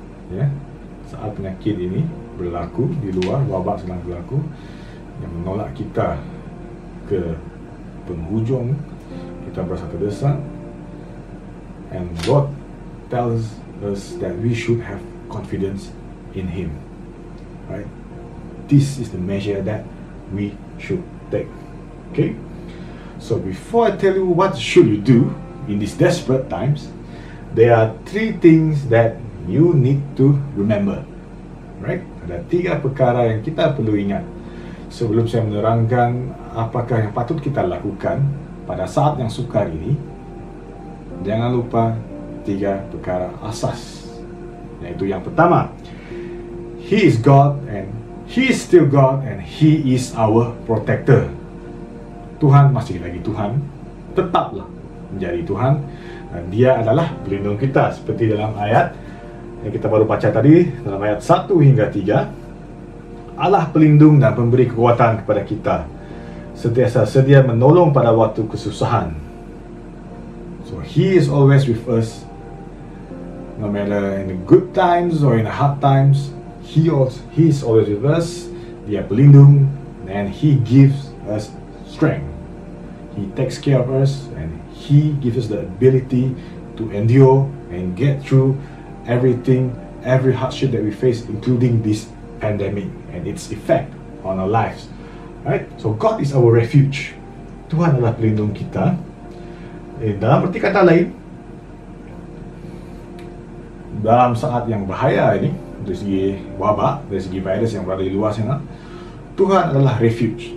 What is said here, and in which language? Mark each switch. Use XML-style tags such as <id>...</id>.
<ms>Ya, saat penyakit ini berlaku di luar, wabak sedang berlaku yang menolak kita ke penghujung, kita berasa terdesak,</ms> <en>and God tells us that we should have confidence in Him, right? This is the measure that we should take. Okay, so before I tell you what should you do in these desperate times, there are 3 things that you need to remember, right?</en> <ms>Ada 3 perkara yang kita perlu ingat. Sebelum saya menerangkan apakah yang patut kita lakukan pada saat yang sukar ini, jangan lupa 3 perkara asas. Yaitu yang pertama,</ms> <en>He is God and He is still God and He is our protector.</en> <ms>Tuhan masih lagi Tuhan, tetaplah menjadi Tuhan, dan Dia adalah pelindung kita. Seperti dalam ayat yang kita baru baca tadi, dalam ayat 1 hingga 3, Allah pelindung dan pemberi kekuatan kepada kita, sentiasa sedia menolong pada waktu kesusahan.</ms> <en>So He is always with us, no matter in the good times or in the hard times. He is always with us.</en> <ms>Dia pelindung,</ms> <en>and He gives us strength. He takes care of us, and He gives us the ability to endure and get through everything, every hardship that we face, including this pandemic and its effect on our lives, right? So God is our refuge.</en> <ms>Tuhan adalah pelindung kita. Dalam arti kata lain, dalam saat yang bahaya ini, dari segi wabak, dari segi virus yang berada di luar sana, Tuhan adalah refuge.</ms>